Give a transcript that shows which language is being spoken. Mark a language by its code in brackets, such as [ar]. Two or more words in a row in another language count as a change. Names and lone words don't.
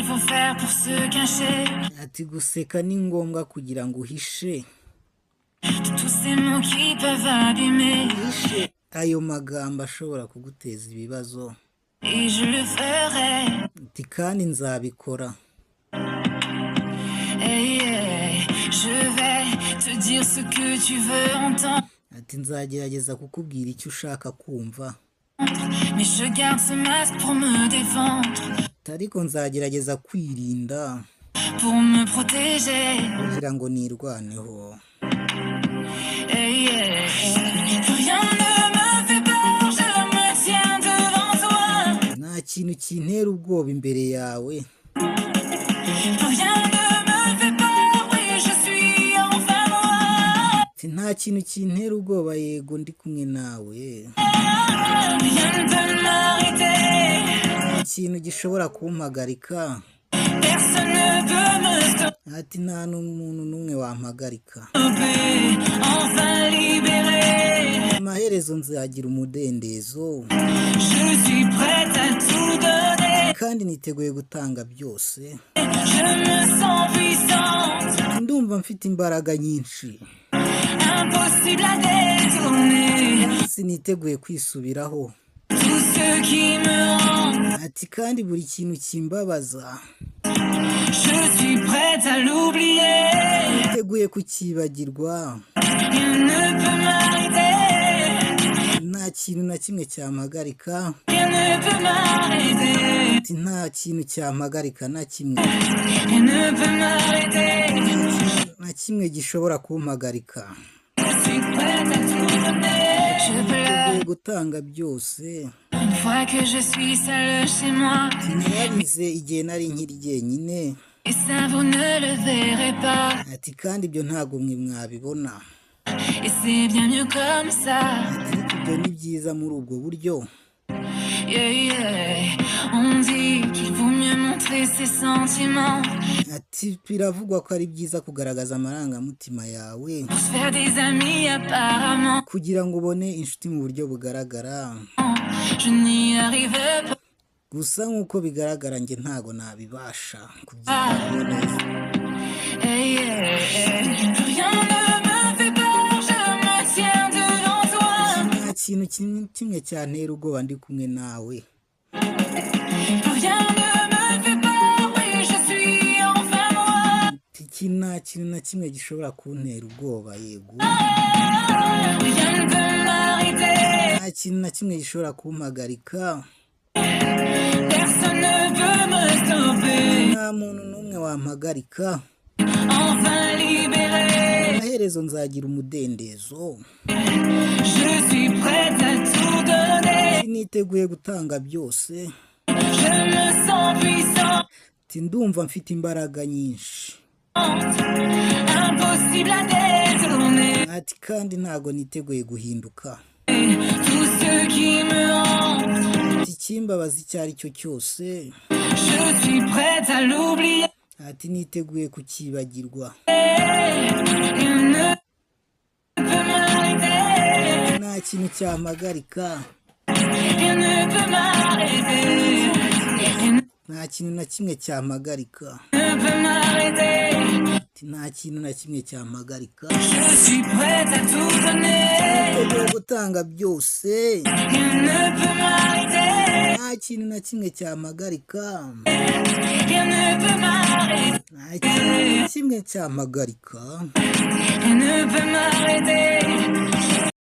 [fr] faire pour se cacher [rw] ati guseka ni ngombwa kugira ngo uhishe [fr] de tous ces mots qui peuvent abîmer. [rw] ayo magambo ashobora kuguteza ibibazo. [fr] Et je le ferai. [rw] Ati kandi nzabikora. [fr] Hey, je vais te dire ce que tu veux entendre. [rw] Ati nzagerageza kukubwira icyo ushaka kumva. [fr] Mais je garde ce masque pour me défendre. [rw] Ariko nzagerageza kwirinda. [fr] Pour me protéger. [rw] Kugira ngo nirwaneho. [fr] Hey, rien ne me fait peur, je me tiens devant toi. [rw] Nta kintu kintera ubwoba imbere yawe. [fr] Rien ne me fait peur, oui, je suis enfin moi. [rw] Nta kintu kintera ubwoba yego ndi kumwe nawe. [fr] Rien ne peut m'arrêter. [rw] Ikintu gishobora kumpagarika. [fr] Personne ne peut me stopper. [rw] Ati nta n'umuntu n'umwe wampagarika. [fr] Enfin libéré. [rw] Amaherezo nzagira umudendezo. [fr] Je suis prête à tout donner. [rw] Kandi niteguye gutanga byose. [fr] Je me sens puissante. [rw] Ndumva mfite imbaraga nyinshi. [fr] Impossible à détourner. [rw] Siniteguye kwisubiraho. [fr] Tout ce qui me rend. [rw] Ati kandi buri kintu kimbabaza. [fr] Je suis prête à l'oublier. [rw] Niteguye kukibagirwa. [fr] Rien ne peut m'arrêter. [rw] Nta kintu na kimwe cyampagarika. [fr] Rien ne peut m'arrêter. [rw] Ati nta kintu cyampagarika na kimwe. [fr] Rien ne peut m'arrêter. [rw] Na kimwe gishobora kumpagarika. [fr] Je suis prête à tout donner. Je [rw] Niteguye gutanga byose. [fr] Une fois que je suis seule chez moi. [rw] Narabize igihe nari nkiri jyenyine. [fr] Et ça vous ne le verrez pas. [rw] Ati kandi ibyo ntabwo mwe mwabibona. [fr] Et c'est bien mieux comme ça. [rw] Ati ibyo ni byiza muri ubwo buryo. [fr] On dit qu'il vaut mieux montrer ses sentiments. [rw] Ati biravugwa ko ari byiza kugaragaza amarangamutima yawe. [fr] Pour se faire des amis apparemment. [rw] Kugira ngo ubone inshuti mu buryo bugaragara. [fr] Je n'y arrive pas. [rw] Gusa nk'uko bigaragara njye ntago nabibasha kubyitaho neza. [fr] Rien ne me fait peur, je me tiens devant toi. [rw] Nta kintu kimwe cyantera ubwoba ndi kumwe nawe. [fr] Rien ne me fait peur, oui, je suis enfin moi. [rw] Nta kintu na kimwe gishobora kuntera ubwoba yego. [fr] Rien ne peut m'arrêter. [rw] Nta kintu na kimwe gishobora kumpagarika. [fr] Personne ne peut me stopper. [rw] Nta muntu n'umwe wampagarika. [fr] Enfin libéré. [rw] Amaherezo nzagira umudendezo. [fr] Je suis prête à tout donner. [rw] Niteguye gutanga byose. [fr] Je me sens puissante. [rw] Ndumva mfite imbaraga nyinshi. [fr] Impossible à détourner. [rw] Ati kandi ntago niteguye guhinduka. [fr] Tout ce qui me hante. [rw] Ati kimbabaza icyo ari cyo cyose. [fr] Je suis prête à l'oublier. [rw] Ati niteguye kukibagirwa. [fr] Rien ne peut m'arrêter. [rw] Nta kintu cyampagarika. [fr] Rien ne peut m'arrêter. [rw] Nta kintu na kimwe cyampagarika. [fr] Ne peut m'arrêter. [rw] Nta kintu na kimwe cyampagarika. [fr] Je suis prête à tout donner. [rw] Niteguye gutanga byose. [fr] Rien ne peut m'arrêter. [rw] Nta kintu na kimwe cyampagarika. [fr] Rien ne peut m'arrêter. [rw] Nta kintu na kimwe cyampagarika. [fr] Rien ne peut m'arrêter.